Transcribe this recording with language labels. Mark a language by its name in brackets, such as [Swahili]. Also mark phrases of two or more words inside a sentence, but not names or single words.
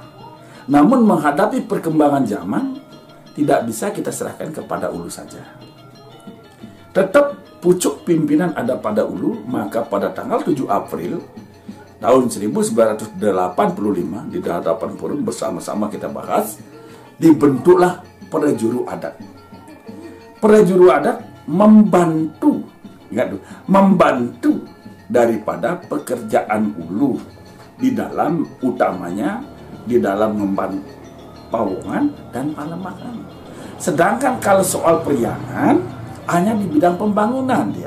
[Indonesian] Namun menghadapi perkembangan zaman, tidak bisa kita serahkan kepada Ulu saja. Tetap pucuk pimpinan ada pada Ulu, maka pada tanggal 7 April tahun 1985 di hadapan forum bersama-sama kita bahas, dibentuklah prajuru adat. Prajuru adat membantu daripada pekerjaan Ulu di dalam utamanya di dalam membantu pawongan dan palemahan. Sedangkan kalau soal periangan hanya di bidang pembangunan dia.